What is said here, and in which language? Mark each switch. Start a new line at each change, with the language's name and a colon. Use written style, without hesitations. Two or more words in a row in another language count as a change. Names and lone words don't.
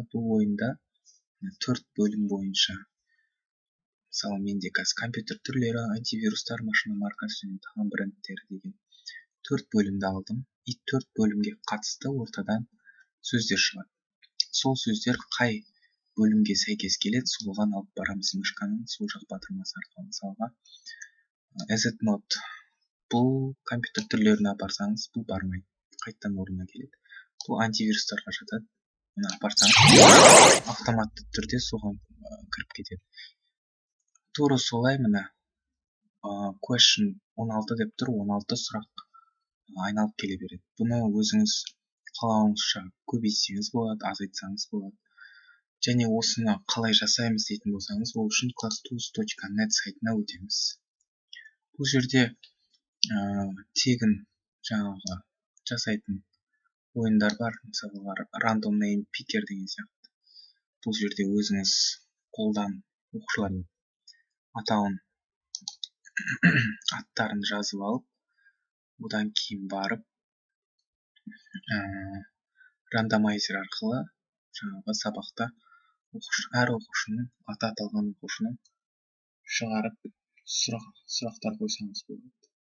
Kazakh: Бұл ойында 4 бөлім бойынша, мысалы менде қазір компьютер түрлері, антивирустар, машина маркасы және тағы брендтері деген 4 бөлімді алдым. И 4 бөлімге қатысты ортадан сөздер шығады. Сол сөздер қай бөлімге сәйкес келеді, соған алып барамыз мышканың сол жақ батырмасы арқылы. Мысалға,
English: as it not,
Kazakh: бұл компьютер түрлеріне апарсаңыз, бұл бармайды, қайттан орнына келеді. Бұл антивирустарға жатады. Оны апарсаңыз, автоматты түрде соған кіріп кетеді. Тура солай мына question 16 деп тұр, 16 сұрақ айналып келе береді. Бұны өзіңіз қалауыңызша көбейтсеңіз болады, азайтсаңыз болады. Және осыны қалай жасаймыз дейтін болсаңыз, ол үшін classtools.net сайтына өтеміз. Бұл жерде тегін жаңағы жасайтын ойындар бар, мысалы
English: random name picker
Kazakh: деген сияқты. Бұл жерде өзіңіз қолдан оқушылардың аттарын жазып алып, одан кейін барып рандомайзер арқылы жаңағы сабақта әр оқушының, аты аталған оқушының шығарып сұрақтар қойсаңыз болады.